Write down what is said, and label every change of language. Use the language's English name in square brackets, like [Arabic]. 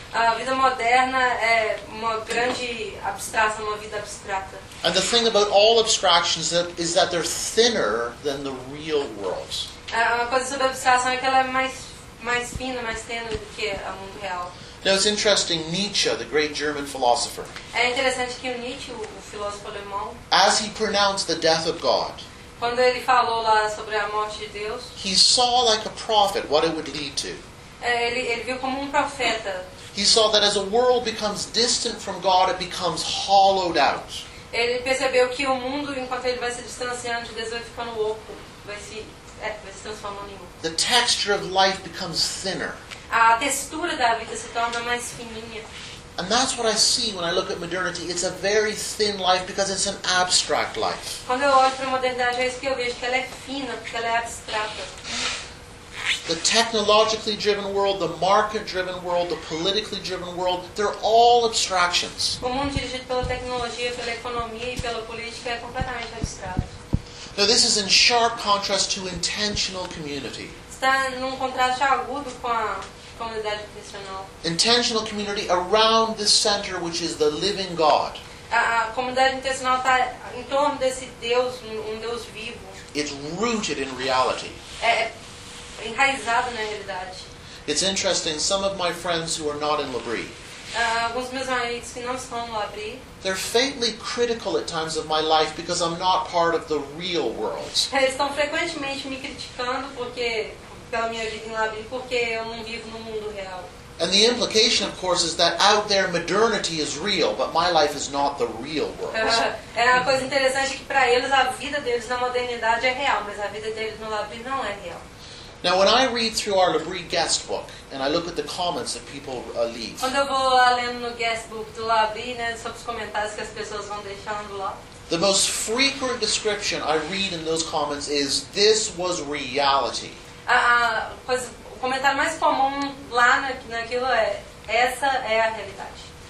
[Portuguese] A vida moderna é uma grande abstração, uma vida abstrata. [English] And the thing about all abstractions is that they're thinner than the real world. [Portuguese] Uma coisa sobre a abstração é que ela é mais fina, mais tênue do que o mundo real. [English] Now it's interesting, Nietzsche, the great German philosopher. [Portuguese] É interessante que o Nietzsche, o filósofo alemão, [English] as he pronounced the death of God, [Portuguese] quando ele falou lá sobre a morte de Deus, [English] he saw like a prophet what it would lead to. [Portuguese] Ele viu como profeta. [English] He saw that as a world becomes distant from God, it becomes hollowed out. [Portuguese] Ele percebeu que o mundo, enquanto ele vai se distanciando de Deus, vai ficando oco, vai se transformando em oco. [English] The texture of life becomes thinner. [Portuguese] A textura da vida se torna mais fininha. [English] And that's what I see when I look at modernity. It's a very thin life because it's an abstract life. [Portuguese] Quando eu olho para a modernidade, é isso que eu vejo, que ela é fina, porque ela é abstrata. [English] The technologically driven world, the market driven world, the politically driven world, they're all abstractions. [Portuguese] O mundo dirigido pela tecnologia, pela economia e pela política é completamente abstrato. [English] Now this is in sharp contrast to intentional community. [Portuguese] Está num contraste agudo com a comunidade intencional. [English] Intentional community around this center, which is the living God. [Portuguese] A comunidade intencional está em torno desse Deus, um Deus vivo. [English] It's rooted in reality. [Portuguese] Enraizado na realidade. [English] It's interesting, some of my friends who are not in Labrie, [Portuguese] alguns meus amigos que não estão no Labrie, [English] they're faintly critical at times of my life because I'm not part of the real world. [Portuguese] Eles estão frequentemente me criticando pela minha vida em Labrie, porque eu não vivo no mundo real. [English] And the implication, of course, is that out there modernity is real, but my life is not the real world. [Portuguese] É uma coisa interessante que para eles a vida deles na modernidade é real, mas a vida deles no Labrie não é real. [English] Now, when I read through our Labrie guest book and I look at the comments that people leave, [Portuguese] quando eu vou lá lendo no guest book do Labrie, né, sobre os comentários que as pessoas vão deixando lá, [English] the most frequent description I read in those comments is, "This was reality." [Portuguese] Pois, o comentário mais comum lá naquilo é, essa é a realidade.